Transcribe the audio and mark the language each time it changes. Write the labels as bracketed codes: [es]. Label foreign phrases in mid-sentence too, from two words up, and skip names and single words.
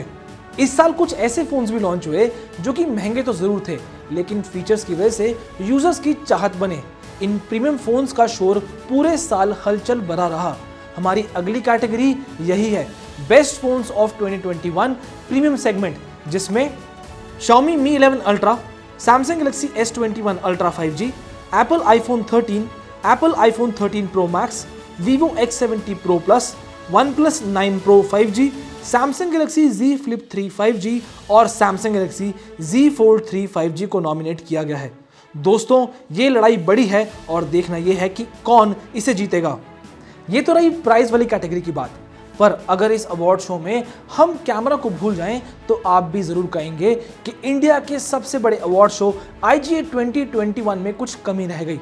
[hi] इस साल कुछ ऐसे फ़ोन्स भी लॉन्च हुए जो कि महंगे तो ज़रूर थे, लेकिन फीचर्स की वजह से यूज़र्स की चाहत बने। इन [en] premium phones [hi] का शोर पूरे साल हलचल भरा रहा। हमारी अगली कैटेगरी यही है [en] best phones of 2021 premium segment, [hi] जिसमें Xiaomi Mi 11 Ultra, Samsung Galaxy S21 Ultra 5G, Apple iPhone 13, Apple iPhone 13 Pro Max, Vivo X70 Pro Plus, OnePlus 9 Pro 5G, Samsung Galaxy Z Flip 3 5G और Samsung Galaxy Z Fold 3 5G को नॉमिनेट किया गया है। दोस्तों, ये लड़ाई बड़ी है और देखना ये है कि कौन इसे जीतेगा। ये तो रही प्राइज वाली कैटेगरी की बात, पर अगर इस [en] award show [hi] में हम कैमरा को भूल जाएं तो आप भी ज़रूर कहेंगे कि इंडिया के सबसे बड़े [en] award show [hi] IGA 2021 में कुछ कमी रह गई।